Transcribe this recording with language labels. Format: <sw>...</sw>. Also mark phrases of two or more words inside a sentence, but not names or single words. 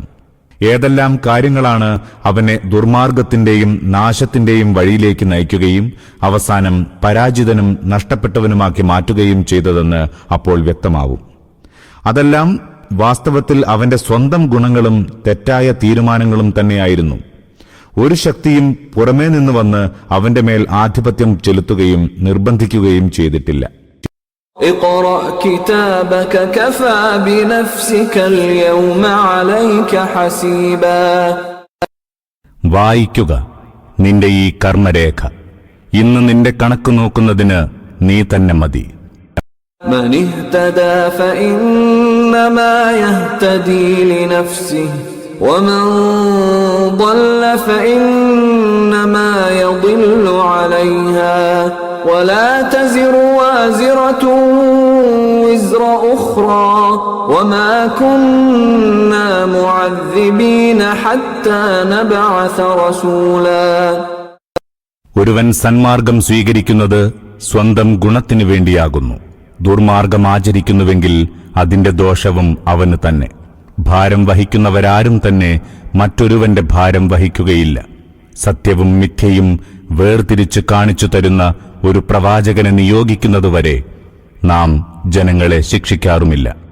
<ml>ഏതെല്ലാം കാര്യങ്ങളാണ് അവനെ ദുർമാർഗത്തിന്റെയും നാശത്തിന്റെയും വഴിയിലേക്ക് നയിക്കുകയും അവസാനം പരാജിതനും നഷ്ടപ്പെട്ടവനുമാക്കി മാറ്റുകയും ചെയ്തതെന്ന് അപ്പോൾ വ്യക്തമാവും. അതെല്ലാം വാസ്തവത്തിൽ അവന്റെ സ്വന്തം ഗുണങ്ങളും തെറ്റായ തീരുമാനങ്ങളും തന്നെയായിരുന്നു. ഒരു ശക്തിയും പുറമേ നിന്ന് വന്ന് അവന്റെ മേൽ ആധിപത്യം ചെലുത്തുകയും നിർബന്ധിക്കുകയും ചെയ്തിട്ടില്ല.</ml> <ar>اقرأ كتابك كفى بنفسك اليوم عليك حسيبا.</ar> <ml>വായിക്കുക നിന്റെ ഈ കർമ്മരേഖ. ഇന്ന് നിന്റെ കണക്ക് നോക്കുന്നതിന് നീ തന്നെ മതി.</ml> <ar>من اهتدى فإنما يهتدي لنفسه ومن ضل فإنما يضل عليها ولا تزر وازرة وزر أخرى وما كنا معذبين حتى نبعث رسولا.</ar> <ml>ഒരുവൻ സന്മാർഗം സ്വീകരിക്കുന്നത് സ്വന്തം ഗുണത്തിനു വേണ്ടിയാകുന്നു. ദുർമാർഗം ആചരിക്കുന്നുവെങ്കിൽ അതിന്റെ ദോഷവും അവന് തന്നെ. ഭാരം വഹിക്കുന്നവരാരും തന്നെ മറ്റൊരുവന്റെ ഭാരം വഹിക്കുകയില്ല. സത്യവും മിഥ്യയും വേർതിരിച്ച് കാണിച്ചു തരുന്ന ഒരു പ്രവാചകനെ നിയോഗിക്കുന്നതുവരെ നാം ജനങ്ങളെ ശിക്ഷിക്കാറുമില്ല.</ml>